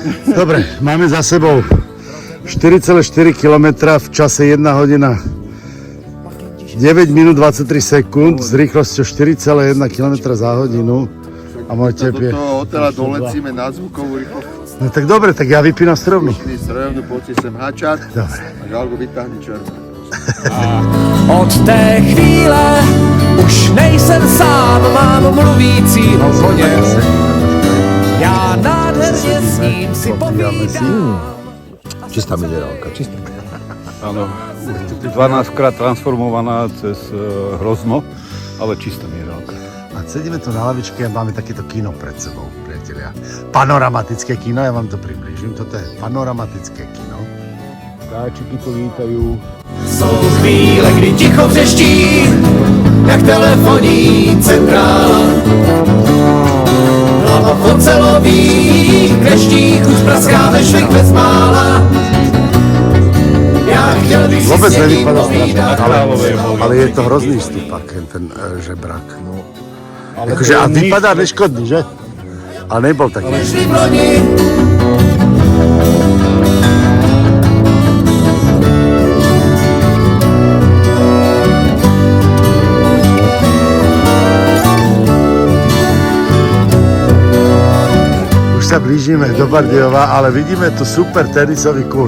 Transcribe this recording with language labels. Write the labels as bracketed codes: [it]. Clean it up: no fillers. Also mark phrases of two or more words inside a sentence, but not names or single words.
[sk] Dobre, máme za sebou 4,4 km v čase 1 hodina 9 minút 23 sekúnd s rýchlosťou 4,1 km za hodinu. A môj tep je... Do toho hotela dolecíme na zvukovú rýchlosť. No tak dobre, tak ja vypínam strojovnu. Strojovnu, poďte sem hačat. Dobre. [cs] A Galgo vytáhni červené. Od té chvíle už nejsem sám, mám mluvícího koně. Já nádherně s ním si povídám. [sk] Čistá minerálka, čistá. áno, 12-krát transformovaná cez hrozno, ale čistá minerálka. A sedíme tu na lavičke a máme takéto kino pred sebou, priatelia. Panoramatické kino, ja vám to priblížim. Toto je panoramatické kino. Vtáčiky to lítajú. [cs] Jsou chvíle, kdy ticho vřeští, jak telefonní centrála. Hlava v ocelových kleštích už praská ve švih bezmála. Já chtěl bych si [sk] Vôbec [cs] s někým nevypadá povídat, [sk] strašne, ale je to hrozný stupak, ten žebrak. [cs] Akože, a vypadá neškodný, že? [sk] A nebol taký. šli v loni. Už sa blížime do Bardejova, ale vidíme tu super tenisový kurz.